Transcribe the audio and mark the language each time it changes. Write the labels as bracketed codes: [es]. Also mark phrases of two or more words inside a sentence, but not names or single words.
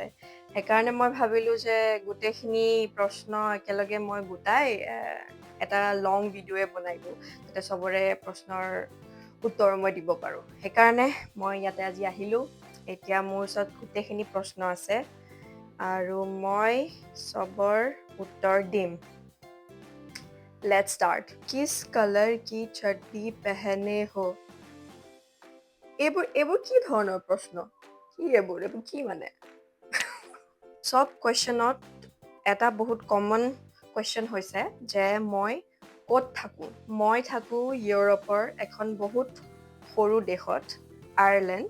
[as] সেইকাৰণে মই ভাবিলোঁ যে গোটেইখিনি প্ৰশ্ন একেলগে মই গোটাই এটা লং ভিডিঅ'য়ে বনাই দিওঁ, যাতে চবৰে প্ৰশ্নৰ উত্তৰ মই দিব পাৰোঁ। সেইকাৰণে মই ইয়াতে আজি আহিলোঁ। এতিয়া মোৰ ওচৰত গোটেইখিনি প্ৰশ্ন আছে আৰু মই চবৰ উত্তৰ দিম। [en] Let's start. [hi] किस कलर की चड्डी पहने हो? [as] এইবোৰ কি ধৰণৰ প্ৰশ্ন? এইবোৰ কি মানে? চব কুৱেশ্যনত এটা বহুত কমন কুৱেশ্যন হৈছে যে মই ক'ত থাকোঁ? মই থাকোঁ ইউৰোপৰ এখন বহুত সৰু দেশত, আয়াৰলেণ্ড।